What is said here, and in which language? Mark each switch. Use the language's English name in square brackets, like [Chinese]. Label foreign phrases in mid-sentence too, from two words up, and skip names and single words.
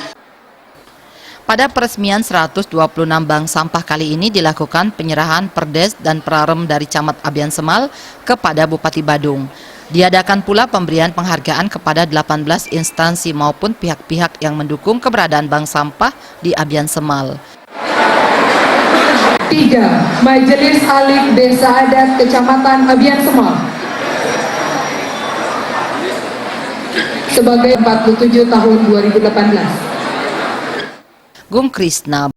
[Indonesian] Pada peresmian 126 bank sampah kali ini dilakukan penyerahan perdes dan prarem dari Camat Abian Semal kepada Bupati Badung. Diadakan pula pemberian penghargaan kepada 18 instansi maupun pihak-pihak yang mendukung keberadaan bank sampah di Abian Semal. 3. Majelis Alik Desa Adat Kecamatan Abian Semal sebagai 47 tahun 2018. Gung Krisna